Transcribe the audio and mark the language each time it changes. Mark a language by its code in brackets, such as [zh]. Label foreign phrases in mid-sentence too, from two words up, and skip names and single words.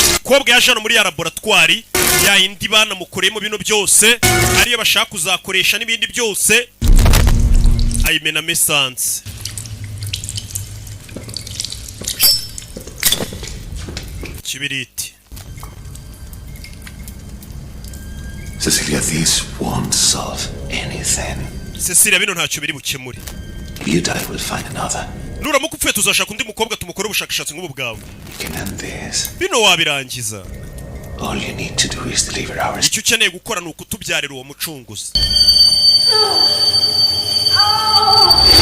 [rw] umukobwa yaje hano muri ya laboratwari ya indi banamukoreyemo bino byose ariyo bashaka kuzakoresha n'ibindi byose ayimenamo esanse. Kibiriti. [en] Cecilia, these won't solve anything. [rw] Cecilia, bino ntacyo biri bukemure. [en] You die, we'll find another. [rw] Nuramuka upfuye tuzashaka undi mukobwa tumukore ubushakashatsi nk'ubu bwawe. [en] You can end this. [rw] Bino wabirangiza. [en] All you need to do is deliver ours. [rw] Icyo ukeneye gukora ni ukutubyarira uwo mucunguzi.